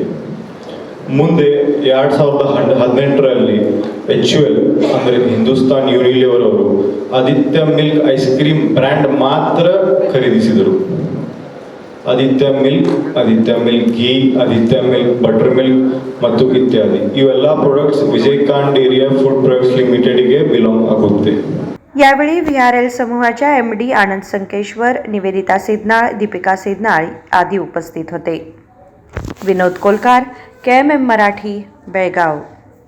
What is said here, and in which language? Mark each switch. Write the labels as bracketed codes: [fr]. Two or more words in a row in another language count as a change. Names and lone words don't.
[kn] ಮುಂದೆ 2018ರಲ್ಲಿ HUL ಅಂದರೆ ಹಿಂದೂಸ್ತಾನ್ ಯೂನಿಲಿವರ್ ಅವರು ಆದಿತ್ಯ ಮಿಲ್ಕ್ [en] ice cream brand [kn] ಮಾತ್ರ ಖರೀದಿಸಿದರು. ಆದಿತ್ಯ ಮಿಲ್ಕ್ ಘೀ, ಆದಿತ್ಯ ಮಿಲ್ಕ್ ಬಟರ್ ಮಿಲ್ಕ್ ಮತ್ತು ಇತ್ಯಾದಿ ಇವೆಲ್ಲ ಪ್ರಾಡಕ್ಟ್ಸ್ ವಿಜಯಕಾಂತ್ ಡೇರಿ ಫುಡ್ ಪ್ರಾಡಕ್ಟ್ಸ್ ಲಿಮಿಟೆಡ್ಗೆ ಬಿಲಾಂಗ್ ಆಗುತ್ತೆ. [mr] यावेळी VRL समूहाच्या MD आनंद संकेश्वर, निवेदिता सिद्धनाळ, दीपिका सिद्धनाळ आदी उपस्थित होते. विनोद कोलकार, KMM मराठी, बेळगाव.